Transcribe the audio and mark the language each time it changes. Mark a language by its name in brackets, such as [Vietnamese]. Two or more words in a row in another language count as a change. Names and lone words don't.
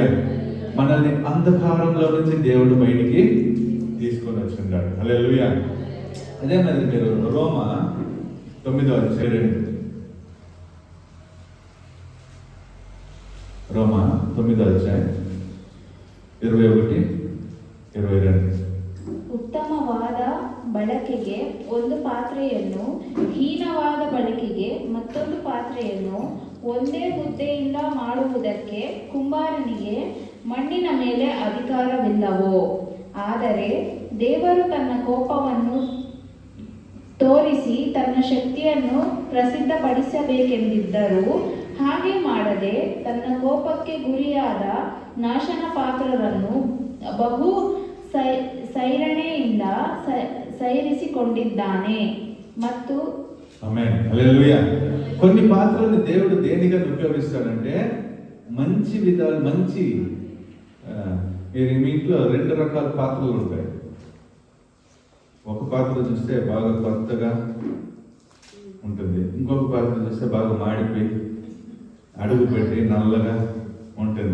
[Telugu] మనల్ని అంధకారంలో నుంచి దేవుడు బయటికి తీసుకొని వచ్చిండాడు. హల్లెలూయా. అదే మరి మీరు రోమా 9:2 రోమా 9:21-22 [Kannada] ಉತ್ತಮವಾದ ಬಳಕೆಗೆ ಒಂದು ಪಾತ್ರೆಯನ್ನು, ಹೀನವಾದ ಬಳಕೆಗೆ ಮತ್ತೊಂದು ಪಾತ್ರೆಯನ್ನು ಒಂದೇ ಮುದ್ದೆಯಿಂದ ಮಾಡುವುದಕ್ಕೆ ಕುಂಬಾರನಿಗೆ ಮಣ್ಣಿನ ಮೇಲೆ ಅಧಿಕಾರವಿಲ್ಲವೋ? ಆದರೆ ದೇವರು ತನ್ನ ಕೋಪವನ್ನು ತೋರಿಸಿ ತನ್ನ ಶಕ್ತಿಯನ್ನು ಪ್ರಸಿದ್ಧಪಡಿಸಬೇಕೆಂದಿದ್ದರೂ ಹಾಗೆ ಮಾಡದೆ ತನ್ನ ಕೋಪಕ್ಕೆ ಗುರಿಯಾದ ನಾಶನ ಪಾತ್ರರನ್ನು ಬಹು ಸೈರಣೆಯಿಂದ ಸೈರಿಸಿಕೊಂಡಿದ್ದಾನೆ. ಮತ್ತು [Telugu] ఆమేన్. హల్లెలూయా. కొన్ని పాత్రలను దేవుడు దేనిగా ఉపయోగిస్తాడంటే మంచి విధాలు, మంచి మీరు మీ ఇంట్లో 2 రకాల పాత్రలు ఉంటాయి. ఒక పాత్ర చూస్తే బాగా కొత్తగా ఉంటుంది, ఇంకొక పాత్ర చూస్తే బాగా మాడిపోయి అడుగు పెట్టి నల్లగా ఉంటుంది.